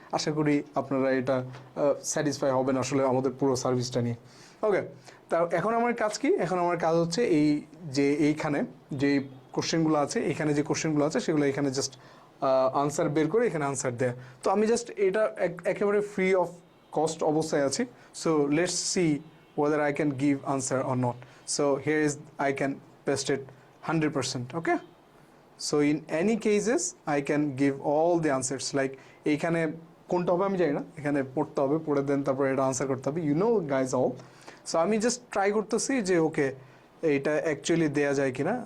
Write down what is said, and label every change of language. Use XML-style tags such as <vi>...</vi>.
<bn>আশা করি আপনারা এটা স্যাটিসফাই হবেন আসলে আমাদের পুরো সার্ভিসটা নিয়ে। ওকে, তা এখন আমার কাজ কি? এখন আমার কাজ হচ্ছে এই যে এইখানে যে কোশ্চেনগুলো আছে, এখানে যে কোশ্চেনগুলো আছে সেগুলো এখানে জাস্ট আনসার বের করে এখানে আনসার দেয়। তো আমি জাস্ট এটা একেবারে ফ্রি অফ কস্ট অবস্থায় আছি।</bn> <en>So let's see whether I can give answer or not. So here is I can paste it 100%. Okay, so in any cases I can give all the answers, like</en> <bn>এইখানে কোনটা হবে আমি জানি না, এখানে পড়তে হবে, পড়ে দেন তারপরে এটা আনসার করতে হবে,</bn> <en>You know guys all.</en> <bn>So আমি জাস্ট ট্রাই করতেছি যে ওকে এইটা অ্যাকচুয়ালি দেয়া যায় কিনা।</bn>